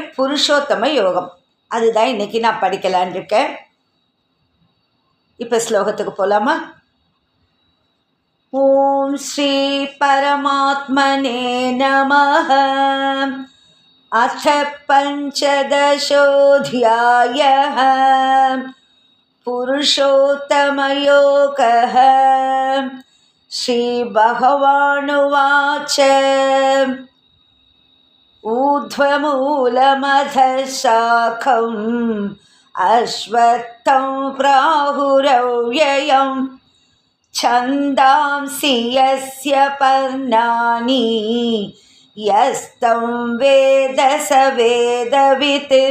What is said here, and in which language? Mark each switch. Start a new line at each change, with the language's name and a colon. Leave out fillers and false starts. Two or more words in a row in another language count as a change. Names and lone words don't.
Tamil: புருஷோத்தம யோகம், அதுதான் இன்றைக்கி நான் படிக்கலான் இருக்கேன். இப்போ ஸ்லோகத்துக்கு போகலாமா?
Sanskrit: ॐ श्री परमात्मने नमः. अथ पञ्चदशोऽध्यायः. पुरुषोत्तमयोगः. श्रीभगवानुवाच ऊर्ध्वमूलमधः शाखम् अश्वत्थं प्राहुरव्ययं छन्दांसि यस्य पर्णानि यस्तं वेद स वेदवित्.